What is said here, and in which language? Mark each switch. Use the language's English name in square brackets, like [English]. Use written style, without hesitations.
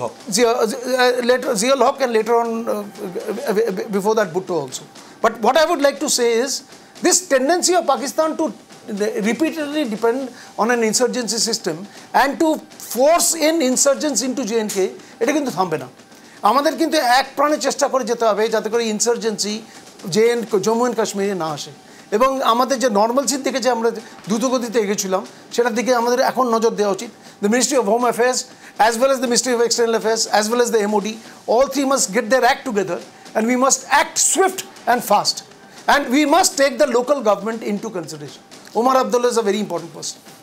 [English] Ziaul Haq, and later on, before that, Bhutto also. But what I would like to say is, this tendency of Pakistan to repeatedly depend on an insurgency system and to force in insurgents into JNK, [Bangla] এটা কিন্তু থামবে না। আমাদের কিন্তু এক প্রাণে চেষ্টা করে যেতে হবে যাতে করে ইনসার্জেন্সি জম্মু অ্যান্ড কাশ্মীরে না আসে, এবং আমাদের যে নর্মালসির দিকে যে আমরা দ্রুতগতিতে এগেছিলাম সেটার দিকে আমাদের এখন নজর দেওয়া উচিত। [English] The ministry of home affairs, as well as the ministry of external affairs, as well as the MOD, all three must get their act together, and we must act swift and fast, and we must take the local government into consideration. Omar Abdullah is a very important person.